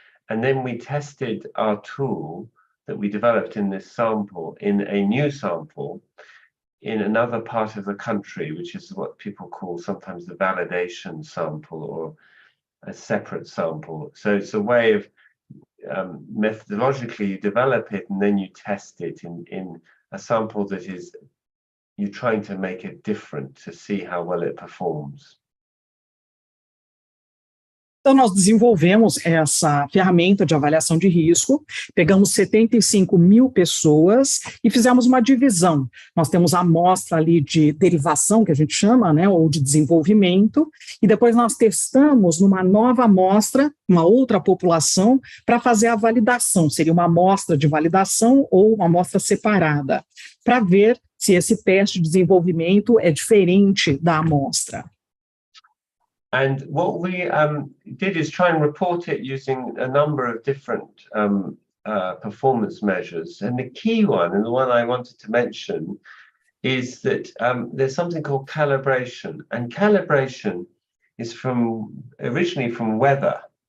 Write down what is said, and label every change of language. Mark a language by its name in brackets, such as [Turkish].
[English] And then we tested our tool that we developed in this sample in a new sample in another part of the country, which is what people call sometimes the validation sample or a separate sample. So it's a way of methodologically you develop it and then you test it in a sample that is, you're trying to make it different to see how well it performs. [Portuguese] Então, nós desenvolvemos essa ferramenta de avaliação de risco, pegamos 75 mil pessoas e fizemos uma divisão. Nós temos a amostra ali de derivação, que a gente chama, né, ou de desenvolvimento, e depois nós testamos numa nova amostra, uma outra população, para fazer a validação. Seria uma amostra de validação ou uma amostra separada, para ver se esse teste de desenvolvimento é diferente da amostra. [English] And what we did is try and report it using a number of different performance measures. And the key one, and the one I wanted to mention, is that there's something called calibration. And calibration is originally from weather.